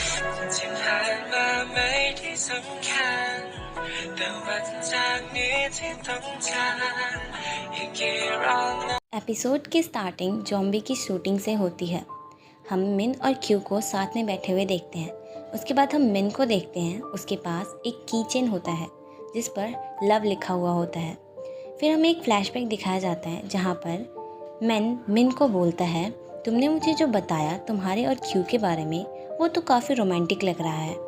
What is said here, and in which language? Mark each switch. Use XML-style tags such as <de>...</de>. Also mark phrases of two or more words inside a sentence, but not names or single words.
<th>ที่ผ่านมาไม่ได้สำคัญแต่วันจากนี้ที่ต้องจากอีกกี่รอบนะ</th> <hi>एपिसोड की स्टार्टिंग जॉम्बी की शूटिंग से होती है। हम मिन और क्यू को साथ में बैठे हुए देखते हैं। उसके बाद हम मिन को देखते हैं। उसके पास एक</hi> <en>key chain</en> <hi>होता है जिस पर लव लिखा हुआ होता है। फिर हमें एक फ्लैशबैक दिखाया जाता है जहाँ पर मिन को बोलता है, तुमने मुझे जो बताया तुम्हारे और क्यू के बारे में वो तो काफ़ी रोमांटिक लग रहा है।</hi>